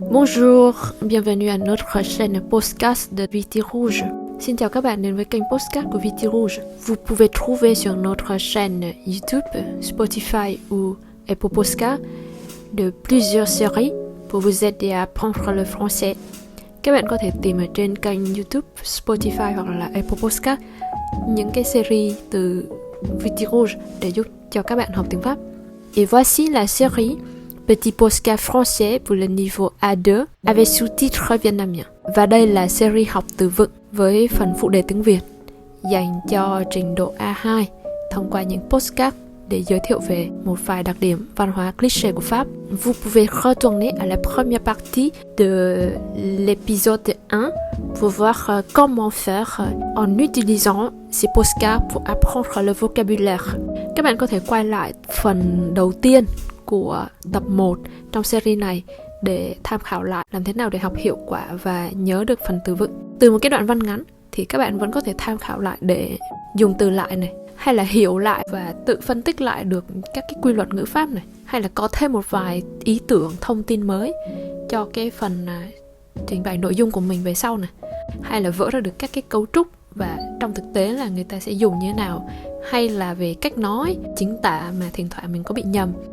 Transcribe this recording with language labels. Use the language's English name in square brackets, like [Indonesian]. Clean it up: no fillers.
[French] Bonjour, bienvenue à notre chaîne podcast de Viti Rouge. [Vietnamese] Xin chào các bạn đến với kênh podcast của Viti Rouge. [French] Vous pouvez trouver sur notre chaîne YouTube, Spotify ou Apple Podcast de plusieurs séries pour vous aider à apprendre le français. [Vietnamese] Các bạn có thể tìm ở trên kênh YouTube, Spotify hoặc là Apple Podcast những cái series từ Viti Rouge để giúp cho các bạn học tiếng Pháp. [French] Et voici la série Petit podcast français pour le niveau A2 avec sous-titres vietnamien. [Vietnamese] Và đây là series học từ vựng với phần phụ đề tiếng Việt dành cho trình độ A2 thông qua những podcast để giới thiệu về một vài đặc điểm văn hóa cliché của Pháp. [French] Vous pouvez retourner à la première partie de l'épisode 1 pour voir comment faire en utilisant ces podcasts pour apprendre le vocabulaire. [Vietnamese] Các bạn có thể quay lại phần đầu tiên của tập 1 trong series này để tham khảo lại làm thế nào để học hiệu quả và nhớ được phần từ vựng. Từ một cái đoạn văn ngắn thì các bạn vẫn có thể tham khảo lại để dùng từ lại này, hay là hiểu lại và tự phân tích lại được các cái quy luật ngữ pháp này, hay là có thêm một vài ý tưởng, thông tin mới cho cái phần trình bày nội dung của mình về sau này, hay là vỡ ra được các cái cấu trúc và trong thực tế là người ta sẽ dùng như thế nào, hay là về cách nói, chính tả mà thỉnh thoảng mình có bị nhầm.